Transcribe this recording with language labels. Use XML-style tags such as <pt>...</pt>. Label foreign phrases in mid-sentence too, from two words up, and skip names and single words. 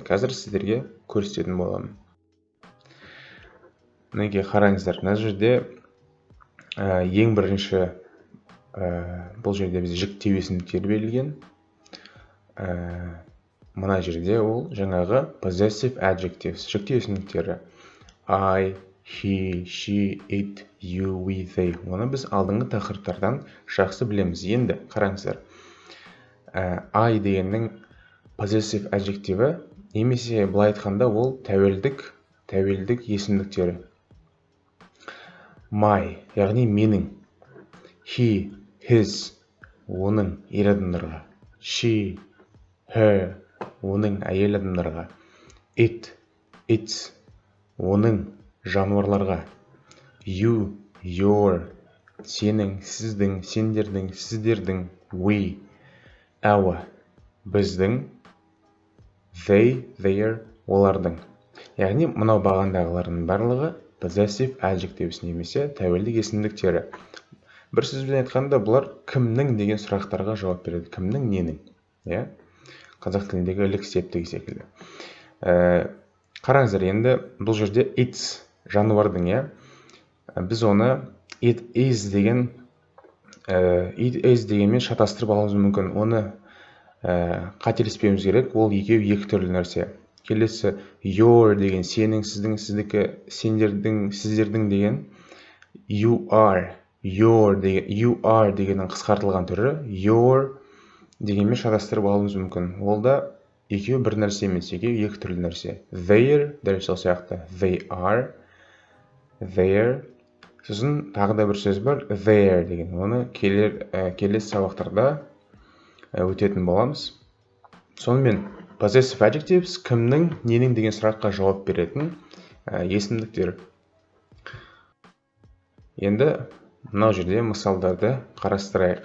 <kk>Қазір сіздерге көрсететін боламын. Мінекей қараңыздар, мына жерде ең бірінші бұл жерде біз жіктеу есімдіктер берілген. Мына жерде ол жаңағы</kk> <en>possessive adjectives,</en> <kk>жіктеу есімдіктері.</kk> <en>I, he, she, it, you, we, they.</en> <kk>Оны біз алдыңғы тақырыптардан жақсы білеміз. Енді қараңыздар. I дегеннің</kk> <en>possessive adjectivі,</en> <kk>немесе былай айтқанда ол тәуелдік есімдіктері. My, яғни менің.</kk> <en>He, his,</en> <kk>оның ер адамдарға.</kk> <en>She, her,</en> <kk>оның әйел адамдарға.</kk> <en>It, its,</en> <kk>оның жануарларға.</kk> <en>You, your,</en> <kk>сенің, сіздің, сендердің, сіздердің.</kk> <en>We, our, біздің. They, their,</en> <kk>олардың. Яғни мынау бағандағылардың барлығы</kk> <en>possessive adjectives</en> <kk>немесе тәуелдік есімдіктері. Бір сөзбен айтқанда бұлар кімнің деген сұрақтарға жауап береді. Кімнің, ненің. Қазақ тіліндегі ілік септігі секілді. Қараңыздар, енді бұл жерде its, жануардың, біз оны</kk> <en>it is</en> <kk>дегенмен шатастырып алуымыз мүмкін. Оны қателеспеуіміз керек, ол екі түрлі нәрсе. Келесі your деген сенің, сіздің, сіздікі, сендердің, сіздердің деген.</kk> <en>You are</en> <kk>дегеннің қысқартылған түрі your дегенмен шатастырып алуымыз мүмкін. Ол да екеуі бір нәрсе емес, екі түрлі нәрсе. Their, дәл сол сияқты. They are, their. Сосын тағы да бір сөз бар, their деген. Оны келесі сабақтарда өтетін боламыз. Сонымен,</kk> <en>possessive adjectives</en> <kk>кімнің, ненің деген сұраққа жауап беретін есімдіктер. Енді мынау жерде мысалдарды қарастырайық.</kk>